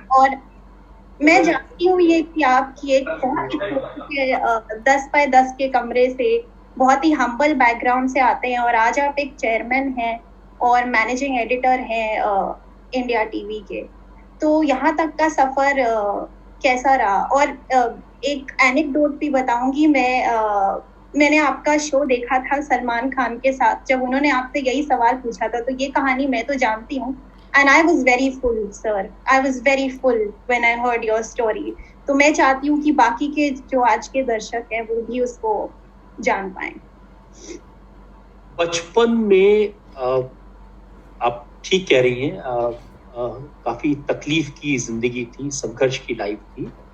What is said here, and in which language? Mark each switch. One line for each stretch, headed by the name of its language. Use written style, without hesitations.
Hindi: और मैं जानती हूँ ये कि आपकी एक बहुत ही 10x10 के कमरे से बहुत ही हम्बल बैकग्राउंड से आते हैं, और आज आप एक चेयरमैन हैं और मैनेजिंग एडिटर हैं इंडिया टीवी के। तो यहाँ तक का सफर कैसा रहा? और एक एनेक्डोट भी बताऊंगी, मैंने आपका शो देखा था सलमान खान के साथ, जब उन्होंने आपसे यही सवाल पूछा था, तो ये कहानी मैं तो जानती हूँ।
English: And I was very full, sir. I was very full when I heard your story.
Hindi: तो मैं चाहती हूँ कि बाकी के जो आज के दर्शक हैं वो भी उसको जान पाएं। बचपन में आप ठीक कह रही हैं, काफी तकलीफ की जिंदगी थी, संघर्ष की लाइफ थी।